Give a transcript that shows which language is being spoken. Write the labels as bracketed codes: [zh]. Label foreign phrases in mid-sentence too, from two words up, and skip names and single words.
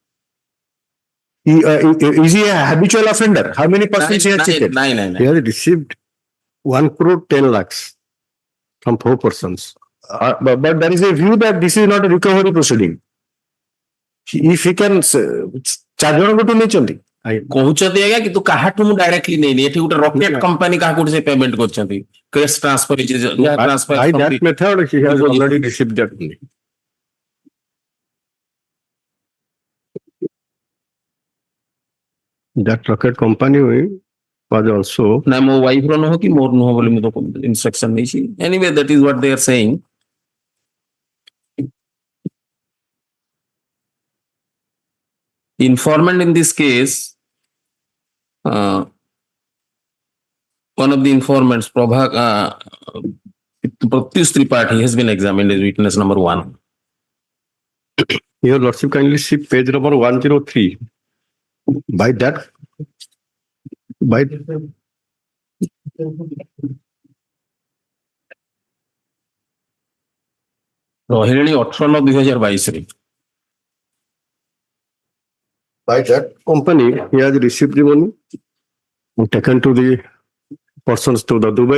[en] Is he a habitual offender? How many percent he has cheated? Nine. He has received 1 crore 10 lakhs from 4 persons. But there is a view that this is not a recovery proceeding. If he can, 4 [or] ଜଣଙ୍କଠୁ ନେଇଛନ୍ତି। କହୁଛନ୍ତି ଆଜ୍ଞା କିନ୍ତୁ କାହାଠୁ ମୁଁ ଡାଇରେକ୍ଟଲି ନେଇନି, ଏଠି ଗୋଟେ [en] rocket company [or] କାହାକୁ ସେ ପେମେଣ୍ଟ କରିଛନ୍ତି, [en] cash transfer By that method, he has already received that money. That rocket company was also [or] ନା ମୋ ୱାଇଫ ର ନୁହଁ କି ମୋର ନୁହଁ ବୋଲି ମୁଁ ତ ଇନଷ୍ଟ୍ରକ୍ସନ ନେଇଛି [en] anyway that is what they are saying informant in this case one of the informants Pratyush Tripathi has been examined as witness number 1. Your Lordship kindly see page number 103. By [or] ରହିଲେଣି 18/9/2022 ରେ [en] by that company, he has received the money and taken to the persons to the Dubai.